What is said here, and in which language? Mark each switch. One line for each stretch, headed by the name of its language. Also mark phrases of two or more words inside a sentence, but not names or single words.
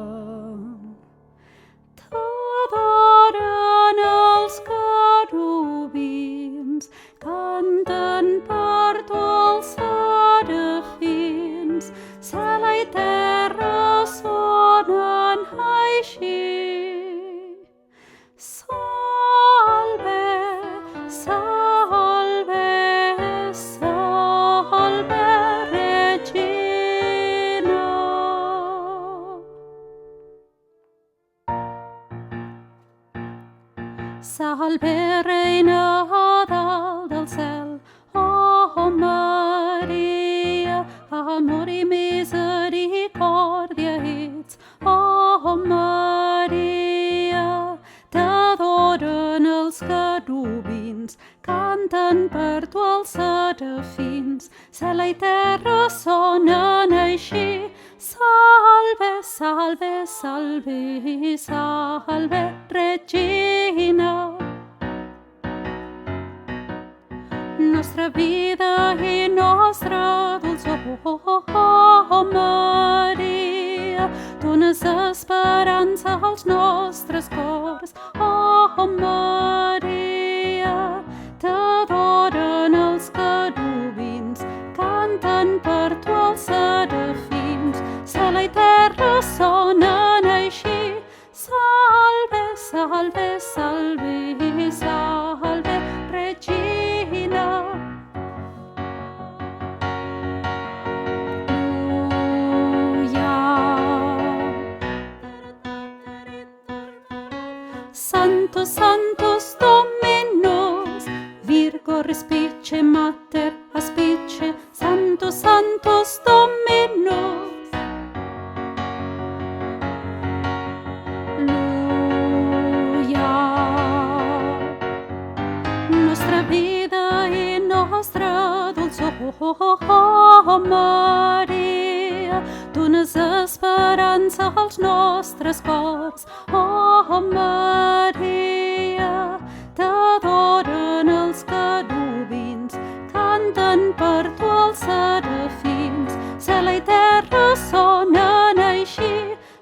Catalan: T'adoren els querubins, canten per tu els serafins, cel i terra sonen així.
Latin: Salve, salve, salve, Regina. Salve,
Catalan: Reina dalt del cel, oh Maria, amor i misericòrdia ets, oh Maria. T'adoren els querubins, canten per tu els serafins, cel i terra sonen així.
Latin: Salve, salve, salve, salve, Regina.
Catalan: Nostra vida i nostra dolçor, oh Maria, dones esperança als nostres cors, oh Maria. T'adoren els querubins, canten per tu els serafins, cel i terra sonen així.
Latin: Salve, salve, salve, salve, Regina. Sanctus, Sanctus Dominus, Virgo respice mater aspice, Sanctus, Sanctus Dominus.
Catalan: Nostra vida i nostra dolçor, oh Maria, dones esperança als nostres cors, oh Maria. T'adoren els querubins, canten per tu els serafins, cel i terra sonen així.